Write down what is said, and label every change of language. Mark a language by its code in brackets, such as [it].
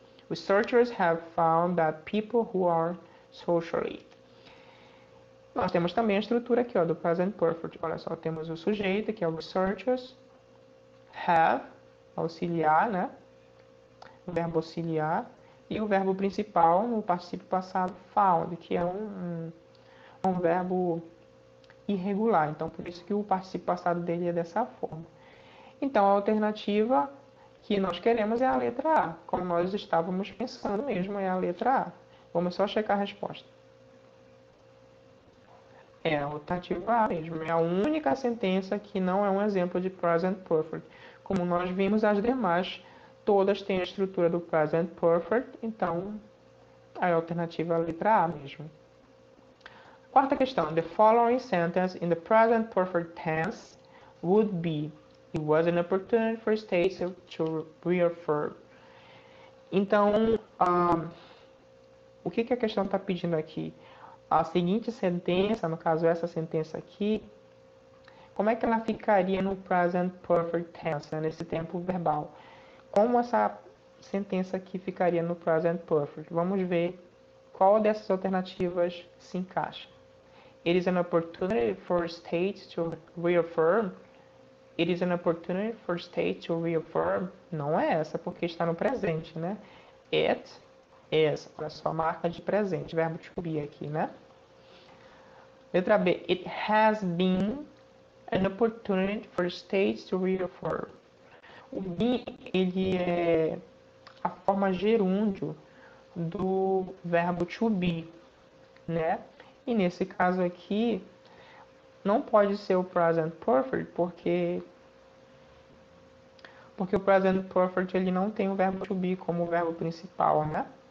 [en] Researchers have found that people who are socially. [pt] Nós temos também a estrutura aqui, ó, do present perfect. Olha só, temos o sujeito, que é o researchers, have, auxiliar, né? O verbo auxiliar, e o verbo principal no particípio passado, found, que é um verbo irregular. Então, por isso que o particípio passado dele é dessa forma. Então, a alternativa que nós queremos é a letra A. Como nós estávamos pensando mesmo, é a letra A. Vamos só checar a resposta. É a alternativa A mesmo. É a única sentença que não é um exemplo de present perfect. Como nós vimos, as demais todas têm a estrutura do present perfect. Então, a alternativa é a letra A mesmo. Quarta questão. [en] The following sentence in the present perfect tense would be: it was an opportunity for states to reaffirm. [pt] Então, o que a questão está pedindo aqui? A seguinte sentença, no caso essa sentença aqui, como é que ela ficaria no present perfect tense, né, nesse tempo verbal? Como essa sentença aqui ficaria no present perfect? Vamos ver qual dessas alternativas se encaixa. [en] It is an opportunity for states to reaffirm. It is an opportunity for states to reaffirm. [pt] Não é essa, porque está no presente, né? [en] It is, [pt] olha só, a marca de presente, verbo to be aqui, né? Letra B. [en] It has been an opportunity for states to reaffirm. [pt] O been, ele é a forma gerúndio do verbo to be, né? E nesse caso aqui, não pode ser o present perfect, porque o present perfect ele não tem o verbo to be como verbo principal, né?